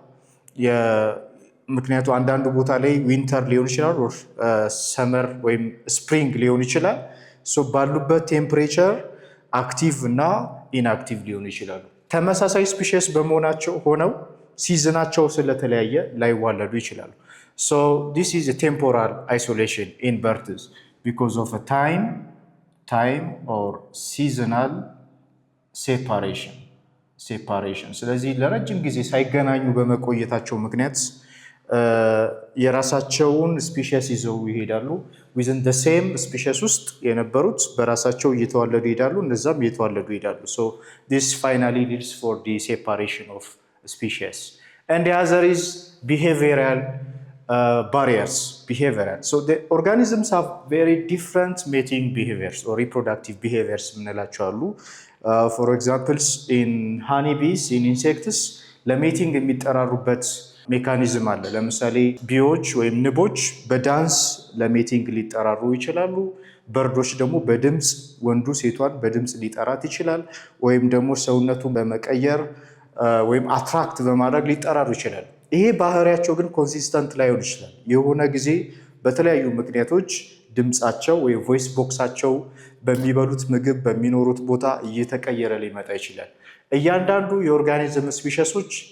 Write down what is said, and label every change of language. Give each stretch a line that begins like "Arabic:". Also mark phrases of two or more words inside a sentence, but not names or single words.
Amharic: ምክንያቱ አንዳንዱ ቦታ ላይ ዊንተር ሊሆን ይችላል ሰመር ወይም ስፕሪንግ ሊሆን ይችላል። ሶ ባሉበት ቴምፕሬቸር አክቲቭ እና ኢንአክቲቭ ሊሆኑ ይችላሉ። ተመሳሳይ ስፒሺስ በመሆናቸው ሆነው ሲዝናቸው ስለተለያየ ላይዋለዱ ይችላሉ።
English: So this is a temporal isolation in birds because of a time or seasonal separation.
Amharic: ስለዚህ ለረጅም ጊዜ ሳይገናኙ በመቆየታቸው ምክንያት የራሳቸውን ስፒሺስ ይዘው ይሄዳሉ።
English: within the same species
Amharic: ውስጥ የነበሩት በራሳቸው እየተዋለዱ ይሄዳሉ፣ እነዛም እየተዋለዱ ይሄዳሉ።
English: So this finally leads for the separation of species. And the other is behavioral barriers. So the organisms have very different mating behaviors or reproductive behaviors
Amharic: ምንላቸው አሉ።
English: For example in honeybees, in
Amharic: insects ለሜቲንግ የሚጠራሩበት ሜካኒዝም አለ። ለምሳሌ ቢዎች ወይም ንቦች በዳንስ ለሜቲንግ ሊጠራሩ ይችላሉ። በርዶች ደግሞ በድምፅ ወንዱ ሴቷን በድምፅ ሊጠራት ይችላል። ወይም ደግሞ ሰውነቱን በመቀየር ወይም አትራክት በማድረግ ሊጠራሩ ይችላል። ይሄ ባህሪያቸው ግን ኮንሲስተንት ላይሆን ይችላል። የሆነ ጊዜ በተለያዩ ምክንያቶች ድምፃቸው ወይ ቮይስ ቦክሳቸው በሚበሉት ምግብ በሚኖሩት ቦታ እየተቀየረ ሊመጣ ይችላል። እያንዳንዱ የኦርጋኒዝም ስፒሺሶች